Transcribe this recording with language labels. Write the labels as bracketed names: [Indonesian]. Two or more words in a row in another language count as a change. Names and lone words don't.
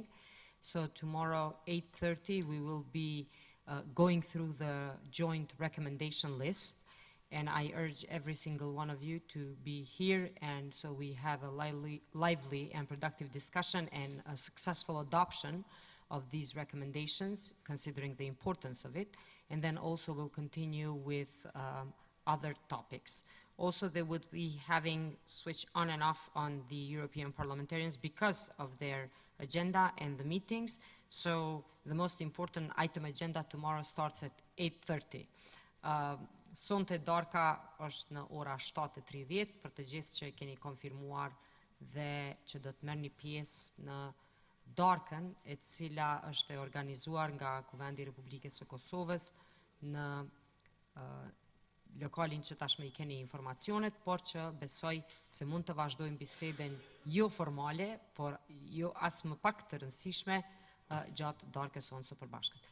[English] So tomorrow, 8:30, we will be going through the joint recommendation list, and I urge every single one of you to be here, and so we have a lively and productive discussion and a successful adoption of these recommendations, considering the importance of it, and then also we'll continue with other topics. Also, they would be having switch on and off on the European parliamentarians because of their agenda and the meetings. So the most important item agenda tomorrow starts at 8:30. [Albanian] Sonte darka është në ora 7:30 për të gjithë që keni konfirmuar dhe që do të merrni pjesë në darkën e cila është e organizuar nga Kuvendi i Republikës së Kosovës në lokalin që tashmë i keni informacionet, por që besoj se mund të vazhdojmë biseden jo formale, por jo as më pak të rëndësishme gjatë darkës sonë së përbashkët.